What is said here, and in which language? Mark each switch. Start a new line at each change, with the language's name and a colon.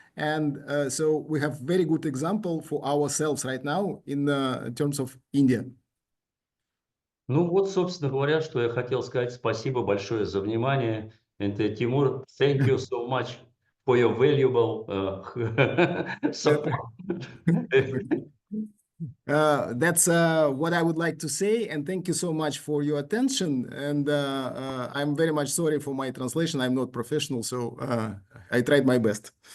English: And so we have very good example for ourselves right now in terms of India.
Russian: Ну вот, собственно говоря, что я хотел сказать. Спасибо большое за внимание.
English: And Timur, thank you so much for your valuable support. That's what I would like to say, and thank you so much for your attention. And I'm very much sorry for my translation. I'm not professional, so I tried my best.